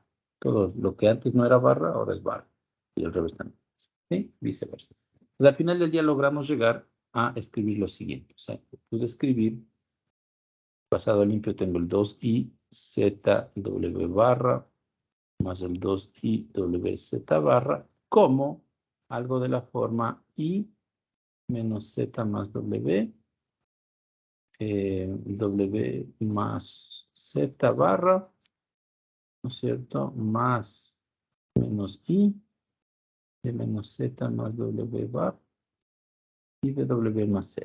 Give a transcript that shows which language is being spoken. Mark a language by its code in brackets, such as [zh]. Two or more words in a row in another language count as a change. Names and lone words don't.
[es] Todo lo que antes no era barra, ahora es barra. Y al revés también. ¿Sí? Viceversa. Pues al final del día logramos llegar a escribir lo siguiente. O sea, pude escribir, pasado limpio, tengo el 2i zw barra más el 2i wz barra como algo de la forma i menos z más w, w más z barra, ¿no es cierto? Más menos i de menos z más w bar y de w más z.